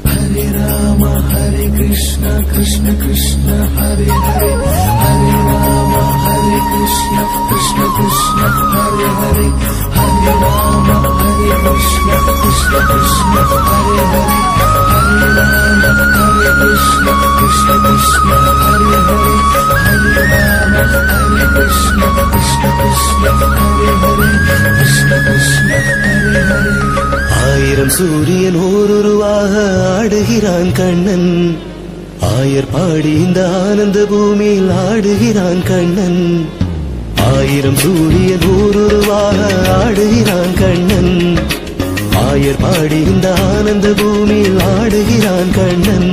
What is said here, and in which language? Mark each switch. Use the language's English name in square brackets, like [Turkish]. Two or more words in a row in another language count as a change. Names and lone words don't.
[Sanskrit] Hare Rama Hare Krishna Krishna Krishna Hare Hare Hare Rama Hare Krishna Krishna Krishna Hare Hare Hare Rama Hare Krishna Krishna Krishna Hare Hare Hare Rama Hare Krishna Krishna Krishna Hare Hare Hare Rama Hare Krishna Krishna Krishna Hare Hare Krishna Krishna Hare Hare. [Tamil] ஆயிரம் சூரியன் ஓருருவாக ஆடுகிறான் கண்ணன், ஆயர் பாடி இந்த ஆனந்த பூமியில் ஆடுகிறான் கண்ணன். ஆயிரம் சூரியன் ஓருருவாக ஆடுகிறான் கண்ணன், ஆயர் பாடி இந்த ஆனந்த பூமியில் ஆடுகிறான் கண்ணன்.